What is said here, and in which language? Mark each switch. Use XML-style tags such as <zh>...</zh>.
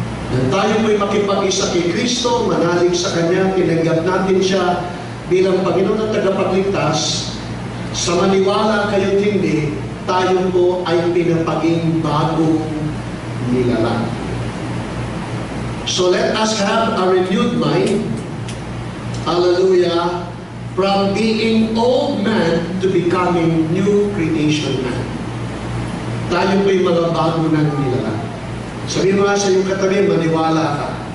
<tl>Nang tayo po'y makipag-isa kay Kristo, manalig sa Kanya, tinanggap natin siya bilang Panginoon at tagapagligtas, sa maniwala kayo't hindi, tayo po ay pinapaging bagong nilalang.</tl> <en>So let us have a renewed mind, hallelujah, from being old man to becoming new creation man.</en> <tl>Tayo po'y mga bago ng nilalang. Sabihin mo nga sa iyong katabi, maniwala ka.</tl>